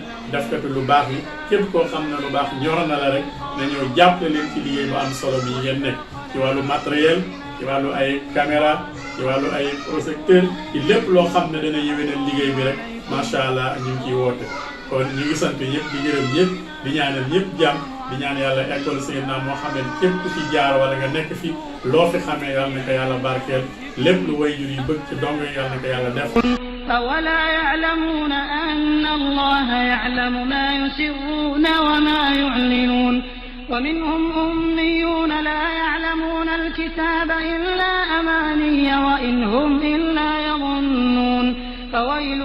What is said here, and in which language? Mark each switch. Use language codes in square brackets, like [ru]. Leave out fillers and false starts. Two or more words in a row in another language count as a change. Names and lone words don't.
[wo] defkatu lu baax yi képp koo xam ne lu baax ñor na la rek na ñëw jàppale leen ci liggéey bu am solo bi ngeen nekk ci wàllu matériel ci wàllu ay caméra ci wàllu ay projecteur ci lépp loo xam ne dana yéwénal liggéey bi rek [ar] ما شاء الله [wo] ñu ngi ciy woote kon ñu ngi sant ñëpp di gërëm ñëpp di ñaanal ñëpp jàmm di ñaan yàlla école Seydina Mohamed képp ku fi jaar wala nga nekk fi loo fi xamee yàlla na ko yàlla barkeel lépp lu waajur yi bëgg ci dong yàlla na ko yàlla def. [ar] أولا يعلمون أن الله يعلم ما يسرون وما يعلنون ومنهم أميون لا يعلمون الكتاب إلا أماني وإن هم إلا يظنون فويل